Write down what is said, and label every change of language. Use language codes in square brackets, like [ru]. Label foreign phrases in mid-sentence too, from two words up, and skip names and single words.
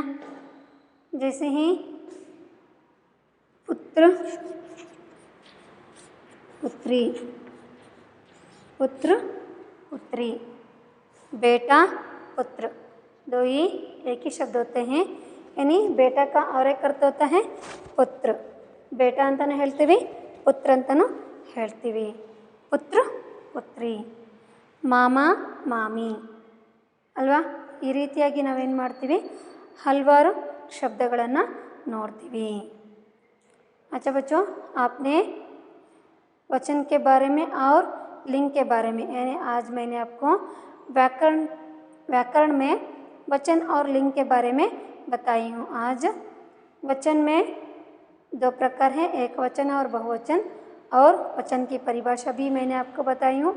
[hi] जैसे ही पुत्र पुत्री, पुत्री, बेटा पुत्र, दो ही एक ही शब्द होते हैं। यानी बेटा का और एक अर्थ होता है पुत्र, बेटा [kn] अंತಾನೂ ಹೇಳ್ತೀವಿ, ಪುತ್ರ ಅಂತಾನೂ ಹೇಳ್ತೀವಿ, ಪುತ್ರ ಪುತ್ರಿ, ಮಾಮ ಮಾಮಿ ಅಲ್ವಾ. [hi] ಈ ರೀತಿಯಾಗಿ ನಾವೇನು ಮಾಡ್ತೀವಿ, ಹಲವಾರು ಶಬ್ದಗಳನ್ನು ನೋಡ್ತೀವಿ. अच्छा बच्चों, आपने वचन के बारे में और लिंग के बारे में, यानी आज मैंने आपको व्याकरण में वचन और लिंग के बारे में बताई हूँ। आज वचन में दो प्रकार हैं, एक वचन और बहुवचन, और वचन की परिभाषा भी मैंने आपको बताई हूँ।